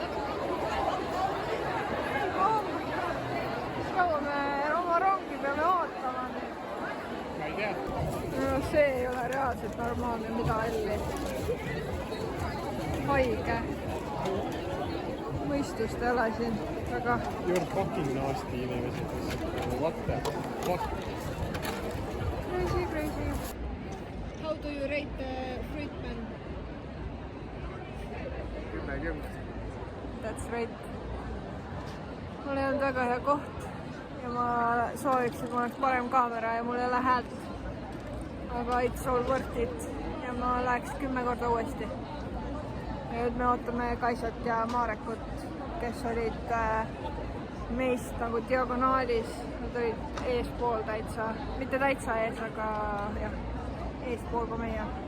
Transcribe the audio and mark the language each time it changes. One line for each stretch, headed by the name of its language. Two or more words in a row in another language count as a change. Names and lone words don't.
Estonian: Kas kaua me oma rongi peame ootama nüüd? Ma ei tea. No see ei ole reaalselt normaalne, mida elli. Haige. Mõistust ei ole siin väga.
English: You're fucking nasty inimesed. What the fuck? Crazy, crazy. How do you rate the Fruitman? 10. That's right.
Estonian: Mul ei olnud väga hea koht ja ma sooviks, et mul oleks parem kaamera ja mul ei ole häält. Aga
English: it's all worth it
Estonian: ja ma läheks 10 korda uuesti. Ja nüüd me ootame Kaisat ja Marekut, kes olid meist nagu diagonaalis. Nad olid eespool täitsa, mitte täitsa ees, aga jah, eespool kui meie.